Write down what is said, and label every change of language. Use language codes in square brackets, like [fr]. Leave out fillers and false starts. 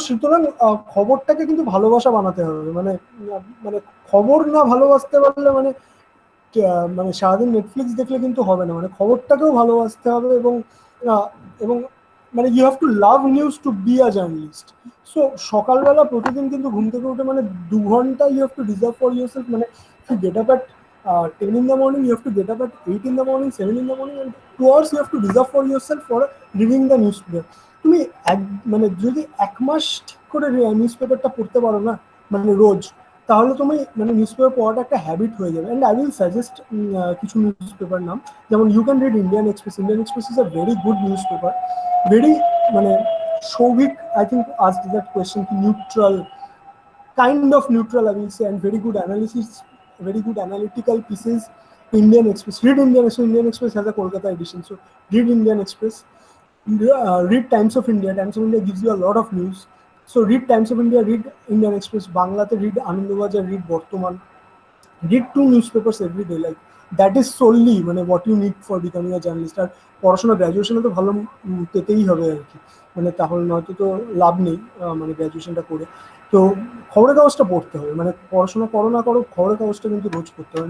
[bn] সুতরাং খবরটাকে কিন্তু ভালোবাসা বানাতে হবে। মানে মানে খবর না ভালোবাসতে পারলে মানে মানে সারাদিন নেটফ্লিক্স দেখলে কিন্তু হবে না, মানে খবরটাকেও ভালোবাসতে হবে। [en] এবং এবং মানে you have to love news to be a journalist. [bn] So সকালবেলা প্রতিদিন কিন্তু ঘুম থেকে উঠে মানে 2 ঘন্টা [en] You have to reserve for yourself. মানে you get up at 10 in the morning, you have to get up at 8 in the morning, 7 in the morning, and 2 hours you have to reserve for yourself for reading the newspaper. [bn] তুমি মানে যদি 1 মাস ঠিক করে news পেপারটা পড়তে পারো না মানে রোজ, তাহলে তুমি মানে নিউজ পেপার পড়াটা একটা হ্যাবিট হয়ে যাবে। [en] and I will suggest [bn] কিছু নিউজ পেপার নাম, যেমন [en] You can read Indian Express. Indian Express is a very good newspaper, very মানে Shovik, I think, asked that question, neutral, kind of neutral, I will say, and very good analysis, very good analytical pieces. Indian Express, read Indian Express. Indian Express has a Kolkata edition, so read Indian Express. Read Times of India. Times of India gives you a lot of news, so read Times of India, read Indian Express. Bangla te read Anandabazar, read Bortoman. Read 2 newspapers every day, like that is solely মানে what you need for becoming a journalist. [bn] আর পড়াশোনা গ্র্যাজুয়েশনে তো ভালো পেতেই হবে আর কি, মানে তাহলে নয়তো তো লাভ নেই মানে গ্র্যাজুয়েশনটা করে। তো খবরের কাগজটা পড়তে হবে, মানে পড়াশোনা করো না করো খবরের কাগজটা কিন্তু রোজ পড়তে হবে।